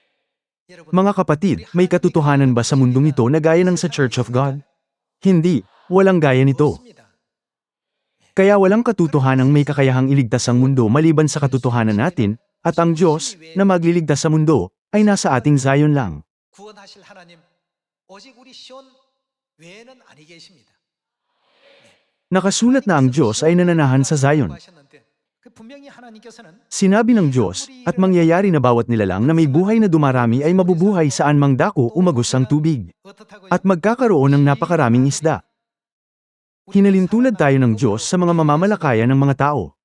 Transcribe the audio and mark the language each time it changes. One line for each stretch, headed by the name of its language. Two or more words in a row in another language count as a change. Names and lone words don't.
Filipino: Mga kapatid, may katotohanan ba sa mundong ito na gaya ng sa Church of God? Hindi, walang gaya nito. Kaya walang katotohanang may kakayahang iligtas ang mundo maliban sa katotohanan natin, at ang Diyos, na magliligtas sa mundo, ay nasa ating Zion lang.
Korean: 구원하실 하나님, 오직 우리 시온 외에는 아니 계십니다.
Filipino: Nakasulat na ang Diyos ay nananahan sa Zion. Sinabi ng Diyos, at mangyayari na bawat nilalang na may buhay na dumarami ay mabubuhay saan mang dako umagos ang tubig. At magkakaroon ng napakaraming isda. Hinalintulad tayo ng Diyos sa mga mamamalakaya ng mga tao.